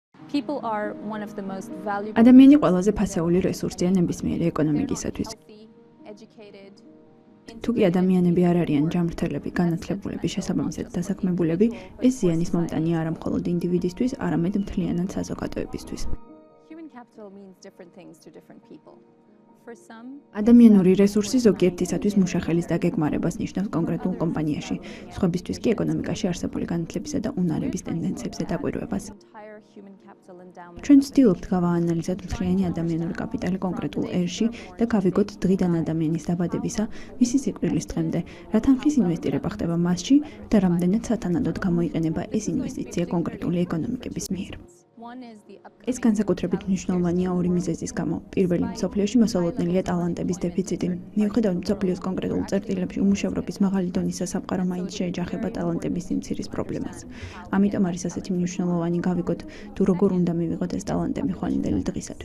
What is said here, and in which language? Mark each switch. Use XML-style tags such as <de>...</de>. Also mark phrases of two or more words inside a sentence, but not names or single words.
<en>People are one of the most valuable.</en> <ka>ადამიანი ყველაზე ფასეული რესურსია ნებისმიერი ეკონომიკისათვის. თუ კი ადამიანები არ არიან ჯანმრთელები, განათლებულები, შესაბამისად დასაქმებულები, ეს ზიანის მომტანია არა მხოლოდ ინდივიდისთვის, არამედ მთლიანად საზოგადოებისთვის.</ka> <en>Human capital means different things to different people. For some,</en> <ka>ადამიანური რესურსი ზოგიერთისათვის მუშახელის დაგეგმარებას ნიშნავს კონკრეტულ კომპანიაში, სხვებისთვის კი ეკონომიკაში არსებული განათლებისა და უნარების ტენდენციებზე დაკვირვებას.</ka> <en>entire human capital endowment.</en> <ka>ჩვენ ვცდილობთ გავაანალიზოთ მთლიანი ადამიანური კაპიტალი კონკრეტულ ერში და გავიგოთ დღიდან ადამიანის დაბადებისა, მისი სიკვდილის დღემდე, რა თანხის ინვესტირება ხდება მასში და რამდენად სათანადოდ გამოიყენება ეს ინვესტიცია კონკრეტული ეკონომიკების მიერ.</ka> <en>One is the</en> <ka>ეს განსაკუთრებით მნიშვნელოვანია ორი მიზეზის გამო. პირველი, მსოფლიოში მოსალოდნელია ტალანტების დეფიციტი. მიუხედავად მსოფლიოს კონკრეტულ წერტილებში უმუშევრობის მაღალი დონის სასამყარო მაინც შეეჯახება ტალანტების სიმცირის პრობლემას. ამიტომ არის ასეთი მნიშვნელოვანი გავიგოთ, თუ როგორ უნდა მივიღოთ ეს ტალანტები ხვალინდელი დღისათვის.</ka>